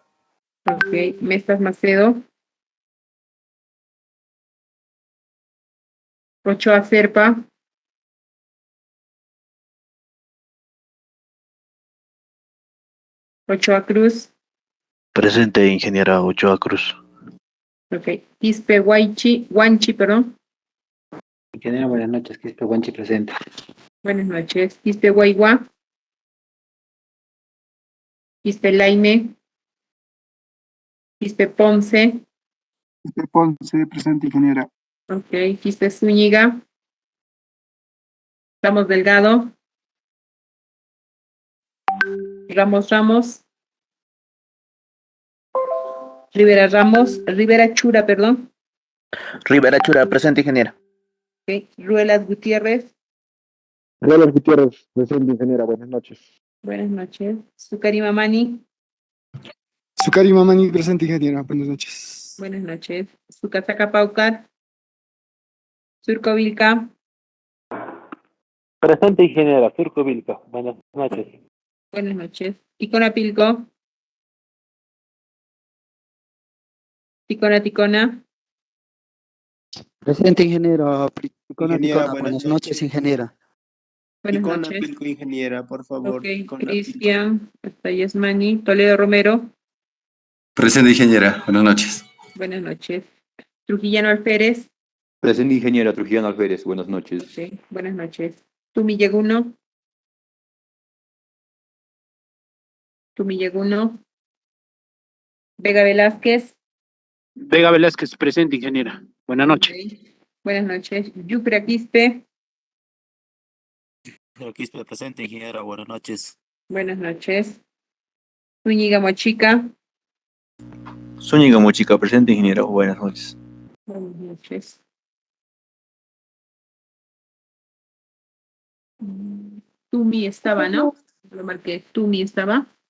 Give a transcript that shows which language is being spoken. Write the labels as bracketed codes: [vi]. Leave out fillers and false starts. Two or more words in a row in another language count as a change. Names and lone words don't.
[es] Ok. Mestas Macedo. Ochoa Serpa. Ochoa Cruz. Presente, ingeniera Ochoa Cruz. Ok. Quispe Guanchi, perdón. Ingeniera, buenas noches. Quispe Guanchi presente. Buenas noches. Quispe Guaigua. Quispe Laime. Quispe Ponce. Ponce, presente, ingeniera. Ok. Quispe Zúñiga. Ramos Delgado. Ramos. Rivera Chura, perdón. Rivera Chura, presente, ingeniera. Ok. Ruelas Gutiérrez. Ruelas Gutiérrez, presente, ingeniera. Buenas noches. Buenas noches. Zucari Mamani. Zucari Mamani, presente, ingeniera. Buenas noches. Buenas noches. Zucasaca Paucar. Surco Vilca. Presente, ingeniera Surco Vilca. Buenas noches. Buenas noches. Ticona. Ticona. Presente, ingeniera. Ingeniera, buenas noches. ingeniera. Buenas Ticona, noches. Pilco, ingeniera, por favor. Ok. Ticona, Pilco. Cristian. Hasta Yasmani. Toledo Romero. Presente, ingeniera. Buenas noches. Buenas noches. Trujillano Alférez. Presente, ingeniera Trujillano Alférez. Buenas noches. Ok. Buenas noches. Tumileguno. Vega Velázquez. Vega Velázquez presente, ingeniera. Buenas noches. Ok. Buenas noches. Yupra Quispe. Quispe, presente, ingeniera. Buenas noches. Buenas noches. Zúñiga Mochica. Zúñiga Mochica, presente, ingeniera. Buenas noches. Buenas noches. Tumi estaba, ¿no? Lo marqué. Tumi estaba.